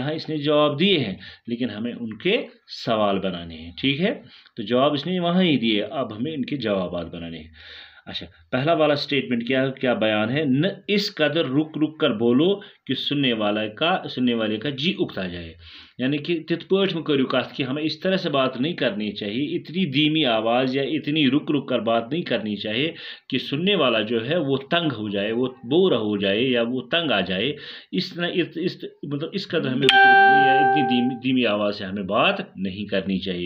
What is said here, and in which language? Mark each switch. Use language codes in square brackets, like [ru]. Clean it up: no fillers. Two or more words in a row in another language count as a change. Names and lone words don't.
[ur] یہاں اس نے جواب دیے ہیں لیکن ہمیں ان کے سوال بنانے ہیں، ٹھیک ہے۔ تو جواب اس نے وہاں ہی دیے، اب ہمیں ان کے جوابات بنانے ہیں۔ اچھا، پہلا والا سٹیٹمنٹ کیا بیان ہے؟ نہ اس قدر رک رک کر بولو کہ سننے والے کا جی اکتا جائے، یعنی کہ [ks] تت پٲٹھۍ مہ کٔرِو کتھ [ur] کہ ہمیں اس طرح سے بات نہیں کرنی چاہیے، اتنی دھیمی آواز یا اتنی رک رک کر بات نہیں کرنی چاہیے کہ سننے والا جو ہے وہ تنگ ہو جائے، وہ بور ہو جائے یا وہ تنگ آ جائے۔ اس طرح مطلب اس قدر ہمیں یا اتنی دھیمی آواز سے ہمیں بات نہیں کرنی چاہیے۔